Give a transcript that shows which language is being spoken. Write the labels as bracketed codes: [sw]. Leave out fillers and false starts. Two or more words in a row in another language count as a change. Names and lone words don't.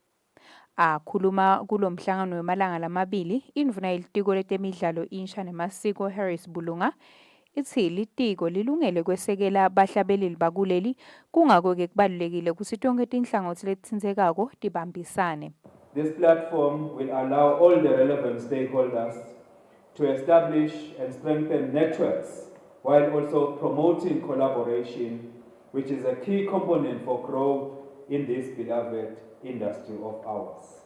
[ss] Akhuluma kulo mhlangano wemalanga lamabili, indvuna yelitiko letemidlalo insha nemasiko Harris Bulunga ithi litiko lilungele kwesekela bahlabeleli bakuleli kungako-ke kubalulekile ukuthi tonke tinhlangothi letitsindzekako tibambisane. [en] This platform will allow all the relevant stakeholders to establish and strengthen networks while also promoting collaboration, which is a key component for growth in this beloved industry of ours.